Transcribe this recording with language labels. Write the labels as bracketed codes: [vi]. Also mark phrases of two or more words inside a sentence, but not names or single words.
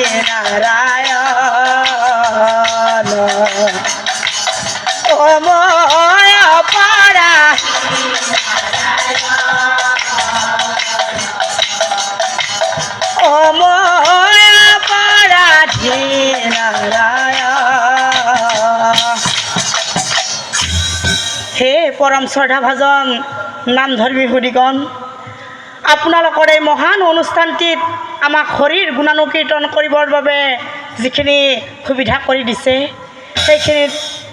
[as] নারায়ণ ও ময় অপরা ও ময় অপরাধী নারায়ণ। হে পৰম শ্ৰদ্ধা ভাজন নামধৰ্মী হৰিগণ, আপোনালোকৰ এই মহান অনুষ্ঠানটিত আমাক হৰিৰ গুণানুকীৰ্তন কৰিবৰ বাবে যিখিনি সুবিধা কৰি দিছে সেইখিনিত